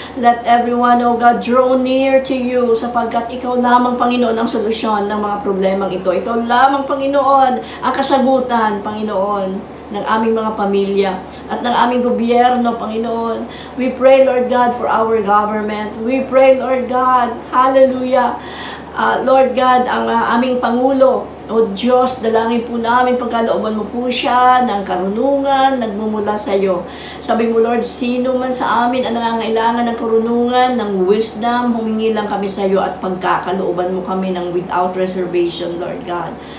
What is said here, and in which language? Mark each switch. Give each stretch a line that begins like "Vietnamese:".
English: Let everyone, oh God, draw near to you
Filipino: sapagkat ikaw lamang, Panginoon, ang solusyon ng mga problemang ito. Ikaw lamang, Panginoon, ang kasagutan, Panginoon, ng aming mga pamilya at ng aming gobyerno, Panginoon.
English: We pray, Lord God, for our government. We pray, Lord God, hallelujah.
Filipino: Lord God, ang aming Pangulo, o Diyos, dalangin po namin pagkalooban mo po siya ng karunungan, nagmumula sa iyo. Sabi mo, Lord, sino man sa amin ang nangangailangan ng karunungan, ng wisdom, humingi lang kami sa iyo at pagkakalooban mo kami ng
English: without reservation,
Filipino: Lord God.